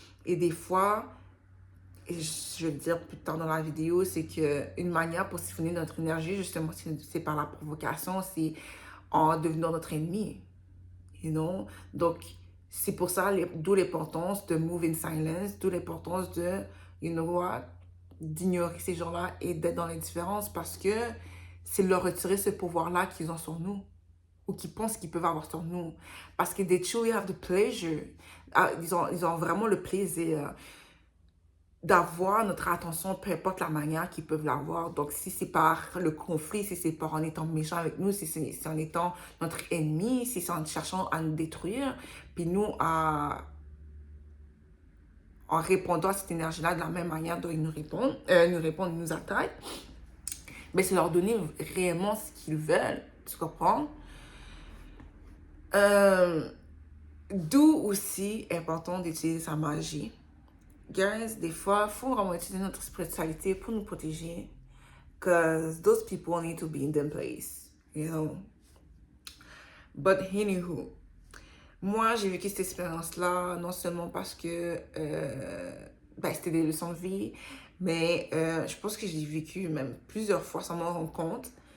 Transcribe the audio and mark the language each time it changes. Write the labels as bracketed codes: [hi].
[fr] Et des fois, et je vais le dire plus tard dans la vidéo, c'est qu'une manière pour siphonner notre énergie, justement, c'est par la provocation, c'est en devenant notre ennemi. [en] You know? [fr] Donc, c'est pour ça, d'où l'importance de [en] move in silence, [fr] d'où l'importance de, [en] you know what, [fr] d'ignorer ces gens-là et d'être dans l'indifférence, parce que c'est leur retirer ce pouvoir-là qu'ils ont sur nous, ou qu'ils pensent qu'ils peuvent avoir sur nous. Parce que [en] they truly have the pleasure. [fr] Ils ont vraiment le plaisir d'avoir notre attention, peu importe la manière qu'ils peuvent l'avoir. Donc, si c'est par le conflit, si c'est par en étant méchant avec nous, si c'est en étant notre ennemi, si c'est en cherchant à nous détruire, puis nous, en répondant à cette énergie-là de la même manière dont ils nous répondent, ils nous attaquent, mais c'est leur donner réellement ce qu'ils veulent, tu comprends? D'où aussi important d'utiliser sa magie. Guys, des fois, il faut vraiment utiliser notre spiritualité pour nous protéger. [en] Because those people need to be in their place, you know. But anywho, [fr] moi, j'ai vécu cette expérience-là, non seulement parce que c'était des leçons de vie, mais je pense que j'ai vécu même plusieurs fois sans m'en rendre compte.